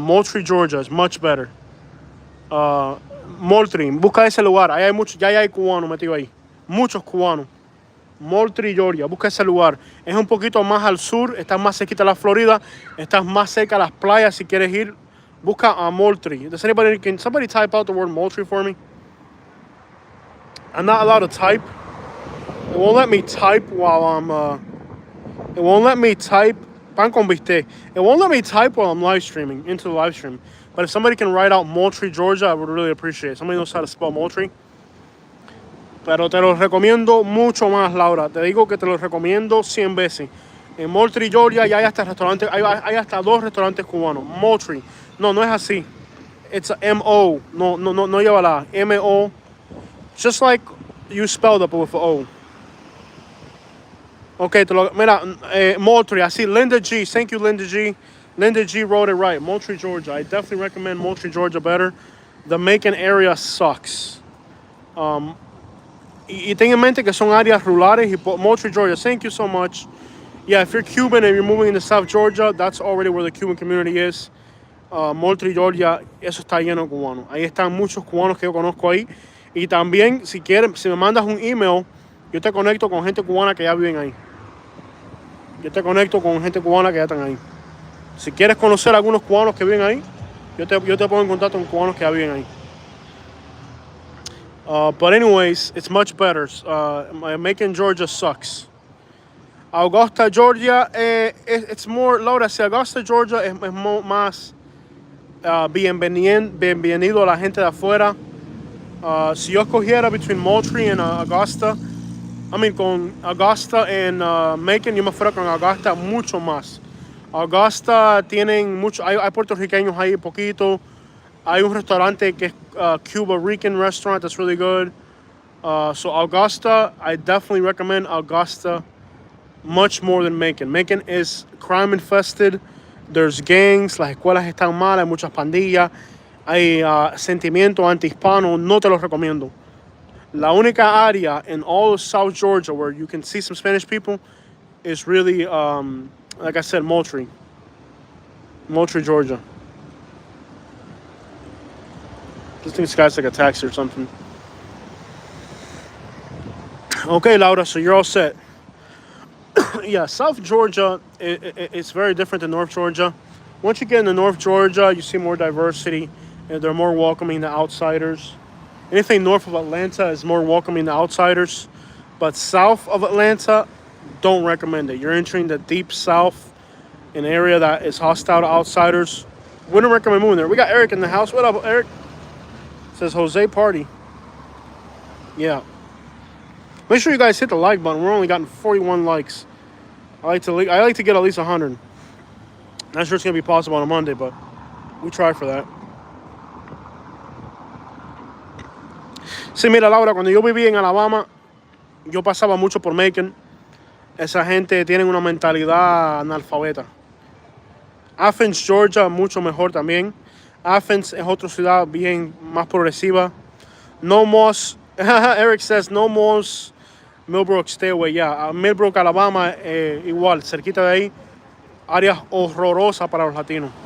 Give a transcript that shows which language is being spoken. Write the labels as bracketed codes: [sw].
[es] Moultrie, Georgia. Es much better. Moultrie. Busca ese lugar. Ahí hay muchos, ya hay cubanos metidos ahí. Muchos cubanos. Moultrie, Georgia. Busca ese lugar. Es un poquito más al sur. Estás más cerquita de la Florida. Estás más cerca de las playas si quieres ir. Busca a Moultrie. [en] Can somebody type out the word Moultrie for me? I'm not allowed to type. It won't let me type while I'm... it won't let me type... [es] Pan con bistec. [en] It won't let me type while I'm live streaming, into the live stream. But if somebody can write out Moultrie, Georgia, I would really appreciate it. Somebody knows how to spell Moultrie. [es] Pero te los recomiendo mucho más, Laura. Te digo que te los recomiendo 100 veces. En Moultrie, Georgia, ya hay hasta restaurantes, hay hasta 2 restaurantes cubanos. Moultrie. No, no es así. [en] It's a M-O. [es] No lleva la M-O. [en] Just like you spelled it, but with an O. [es] Okay, mira, Moultrie, así, Linda G. [en] Thank you, Linda G. Linda G wrote it right. Moultrie, Georgia. I definitely recommend Moultrie, Georgia better. The Macon area sucks. [es] Y ten en mente que son áreas rurales. [en] Moultrie, Georgia, thank you so much. Yeah, if you're Cuban and you're moving into South Georgia, that's already where the Cuban community is. [es] Moultrie, Georgia, eso está lleno de cubanos. Ahí están muchos cubanos que yo conozco ahí. Y también, si quieres, si me mandas un email, yo te conecto con gente cubana que ya viven ahí. Yo te conecto con gente cubana que ya están ahí. Si quieres conocer a algunos cubanos que viven ahí, yo te pongo en contacto con cubanos que ya viven ahí. [en] But anyways, it's much better. Macon, Georgia sucks. [es] Augusta, Georgia, [en] it's more, [es] Laura, si Augusta, Georgia es más bienvenido a la gente de afuera. Si yo escogiera [en] between Moultrie and Augusta, [es] con Augusta [en] and Macon, [es] yo me fuera con Augusta mucho más. Augusta tienen mucho, hay puertorriqueños ahí poquito. Hay un restaurante que es [en] Cuban Rican restaurant that's really good. So Augusta, I definitely recommend Augusta much more than Macon. Macon is crime infested. There's gangs, [es] las escuelas están mal, hay muchas pandillas, hay sentimiento anti-hispano. No te los recomiendo. La única área [en] in all of South Georgia where you can see some Spanish people is really, like I said, Moultrie, Georgia. I think this guy's like a taxi or something. Okay, Laura, so you're all set. Yeah, South Georgia, it's very different than North Georgia. Once you get into North Georgia, you see more diversity, and they're more welcoming to outsiders. Anything north of Atlanta is more welcoming to outsiders. But south of Atlanta, don't recommend it. You're entering the deep south, an area that is hostile to outsiders. Wouldn't recommend moving there. We got Eric in the house. What up, Eric? Says Jose Party. Yeah. Make sure you guys hit the like button. We're only gotten 41 likes. I like to get at least 100. Not sure it's gonna be possible on a Monday, but we try for that. [es] Sí, mira, Laura, cuando yo viví en Alabama, yo pasaba mucho por Macon. Esa gente tiene una mentalidad analfabeta. Athens, Georgia, mucho mejor también. Athens es otra ciudad bien más progresiva. [en] No more, Eric says, no more Millbrook, stay away. [es] Yeah, Millbrook, Alabama, igual, cerquita de ahí. Área horrorosa para los latinos.